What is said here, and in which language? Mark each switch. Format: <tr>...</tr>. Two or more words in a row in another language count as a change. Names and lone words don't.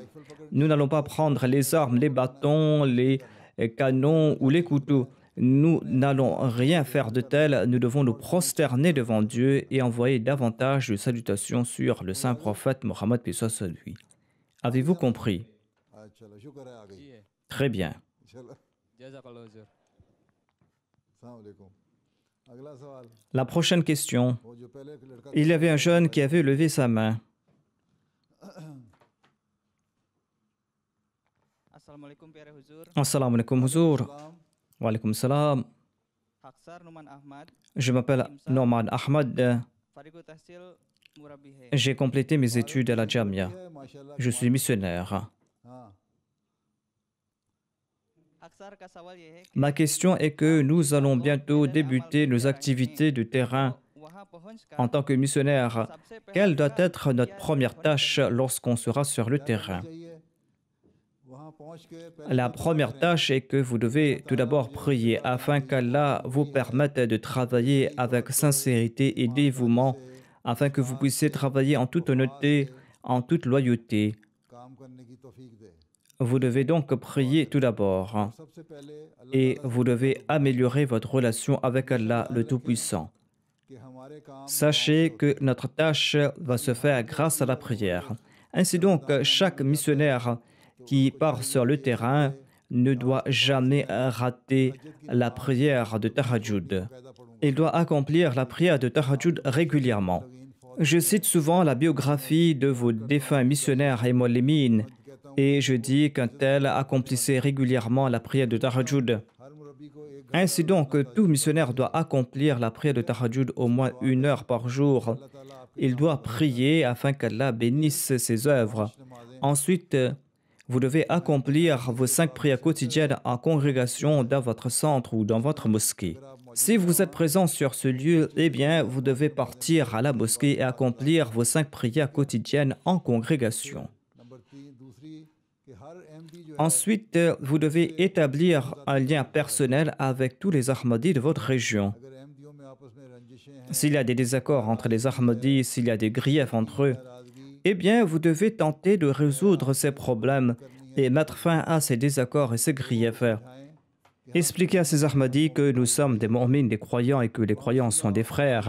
<fr>Nous n'allons pas prendre les armes, les bâtons, les canons ou les couteaux. Nous n'allons rien faire de tel. Nous devons nous prosterner devant Dieu et envoyer davantage de salutations sur le saint prophète Mohammed paix soit sur lui. Avez-vous compris?</fr> <ur>چلو شکر ہے آ گئی جی ہے</ur> <fr>Très bien.</fr> <ur>چلو جزاک اللہ حضور</ur> <ar>السلام عليكم</ar> <ur>اگلا سوال</ur> <fr>La prochaine question.</fr> <ur>وہ جو پہلے ایک لڑکا</ur> <fr>Il y avait un jeune qui avait levé sa main.</fr> <ur>Assalamualaikum پیارے حضور</ur> <ar>السلام عليكم حضور.</ar> <ur>سلام</ur> <ar>وعليكم السلام.</ar> <ur>Aksar Numan Ahmad</ur> <fr>Je m'appelle Norman Ahmad.</fr> <ur>فارغ التحصیل مربی ہے.</ur> <fr>J'ai complété mes études à la Jamia. Je suis missionnaire.</fr> <ur>ہاں اکثر کا سوال یہ ہے کہ</ur> <fr>Ma question est que nous allons bientôt débuter nos activités de terrain</fr> <ur>وہاں پہنچ کر</ur> <fr>en tant que missionnaire.</fr> <ur>سب سے پہلے</ur> <fr>Quelle doit</fr> <ur>کیا</ur> <fr>être notre première tâche lorsqu'on sera sur le terrain?</fr> <ur>چاہیے وہاں پہنچ کے پہلے</ur> <fr>La première tâche est que vous devez tout d'abord prier afin qu'Allah vous permette de travailler avec sincérité et dévouement, afin que vous puissiez travailler en toute honnêteté, en toute loyauté.</fr> <ur>کام کرنے کی توفیق دے</ur> <fr>Vous devez donc prier tout d'abord</fr> <ur>سب سے پہلے اللہ</ur> <fr>et vous devez améliorer votre relation avec Allah le Tout-Puissant.</fr> <ur>کہ ہمارے کام</ur> <fr>Sachez que notre tâche va se faire grâce à la prière. Ainsi donc, chaque missionnaire qui part sur le terrain ne doit jamais rater la prière de Tahajjud. Il doit accomplir la prière de Tahajjud régulièrement. Je cite souvent la biographie de vos défunts missionnaires et molémines et je dis qu'un tel accomplissait régulièrement la prière de Tahajjud.</fr> <ur>ہر مربی کو ایک</ur> <fr>Ainsi donc, tout missionnaire doit accomplir la prière de Tahajjud au moins 1 heure par jour. Il doit prier afin qu'Allah bénisse ses œuvres. Ensuite, vous devez accomplir vos 5 prières quotidiennes en congrégation dans votre centre ou dans votre mosquée. Si vous êtes présent sur ce lieu, eh bien, vous devez partir à la mosquée et accomplir vos 5 prières quotidiennes en congrégation.</fr> <ur>نمبر 3 دوسری کہ ہر ایم ڈی جو ہے</ur> <fr>Ensuite, vous devez établir un lien personnel avec tous les Ahmadis de votre région.</fr> <ur>اگر ایم ڈی او میں آپس میں رنجشیں ہیں</ur> <fr>S'il y a des désaccords entre les Ahmadis, s'il y a des griefs entre eux,</fr> <ur>ناراضگی</ur> <fr>eh bien, vous devez tenter de résoudre ces problèmes et mettre fin à ces désaccords et ces griefs. Expliquez à ces Ahmadis que nous sommes des mu'mins, des croyants et que les croyants sont des frères.</fr>